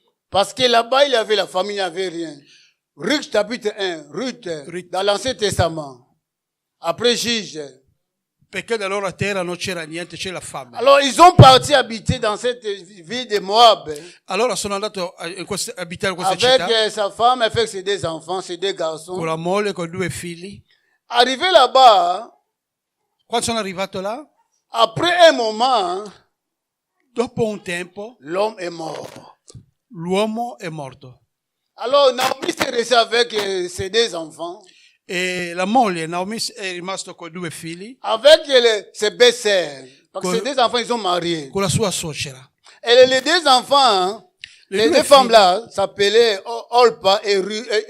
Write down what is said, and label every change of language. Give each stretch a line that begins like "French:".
French: Parce que là-bas, il y avait la famille, il n'y avait rien. Ruth chapitre 1, Ruth, Ruth. dans l'Ancien Testament. Après Juge.
Italian: Perché da loro a terra non c'era niente, c'era la fame.
French: Alors, ils ont parti habiter dans cette ville de Moab.
Italian: Allora sono andato a abitare in questa città
French: Avec sa femme, avec ses 2 enfants, ses 2 garçons.
Italian: con la moglie, con 2 figli.
French: Arrivé là-bas,
Italian: Quando sono arrivato là,
French: après un moment,
Italian: Dopo un tempo,
French: l'homme est mort.
Italian: l'uomo è morto.
French: Alors Naomi s'est restée avec ses 2 enfants,
Italian: E la moglie, Naomi, è rimasta con 2 figli,
French: avec ses belles-sœurs. Parce que
Italian: Con-
French: ces 2 enfants, ils sont mariés.
Italian: con la sua suocera.
French: Et les 2 enfants, hein, les 2 deux femmes-là s'appelaient Olpa et Ruth.